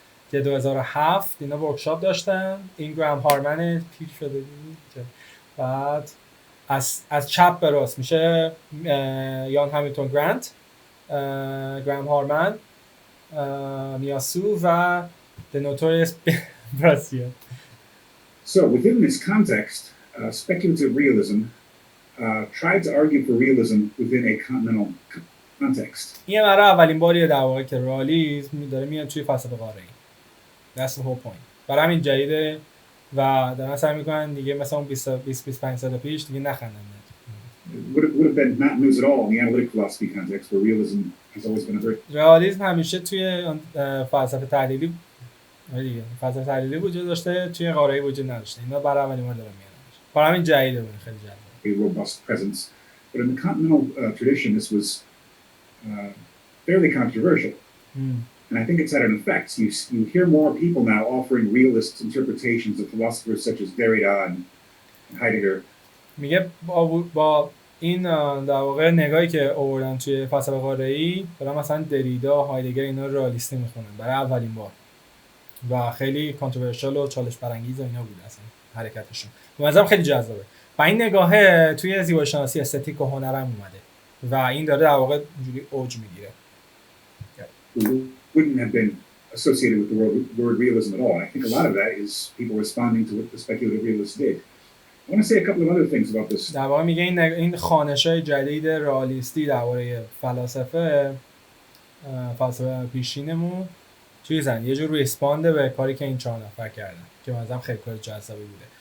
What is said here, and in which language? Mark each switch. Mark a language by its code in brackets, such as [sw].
[fa] که 2007 اینا ورکشاپ داشتن. این گرام هارمن پیر شده بود. بعد از چپ به راست میشه یان همیلتون گرانت، گرام هارمن، میاسو و The Notorious Brazier. [en] So within this context, speculative realism tried to argue for realism within a continental context. [fa] این برای اولین باریه در واقع که رئالیسم داره میاد توی فلسفه قاره‌ای. [en] That's the whole point. [fa] برای همین جدیده و دارن سعی میکنن دیگه مثلا 20-25 سال پیش دیگه نخندن. [en] Would have been not news at all in the analytic philosophy context where realism has always been a very [fa] رئالیسم همیشه توی فلسفه تحلیلی دیگه فلسفه تحلیلی وجود داشته، توی قاره‌ای وجود نداشته. اینا برای اولین بار دارن میاد. برای همین جدیده بود، خیلی جدیده. [en] a robust presence. But in the continental tradition, this was fairly controversial. And I think it's had an effect. You hear more people now offering realist interpretations of philosophers such as Derrida and Heidegger. [fa] میگه با این در واقع نگاهی که آوردن توی فلسفه قاره‌ای، برای مثلا دریدا، هایدگر اینا رئالیستی میخونن برای اولین بار و خیلی کانتروورشال و چالش برانگیز و اینا بود اصلا حرکتشون. به نظرم خیلی جذابه. و این نگاهه توی زیبایی شناسی استتیک و هنر هم اومده و این داره در واقع اینجوری اوج میگیره. [en] Wouldn't have been associated with the word realism at all. And I think a lot of that is people responding to what the speculative realists did. I want to say a couple of other things about this. [fa] در واقع میگه این خوانش‌های جدید رئالیستی درباره فلسفه پیشینمون چیزن یه جور ریسپاند به کاری که این 4 نفر کردن که مثلا خیلی کار جذابی بوده.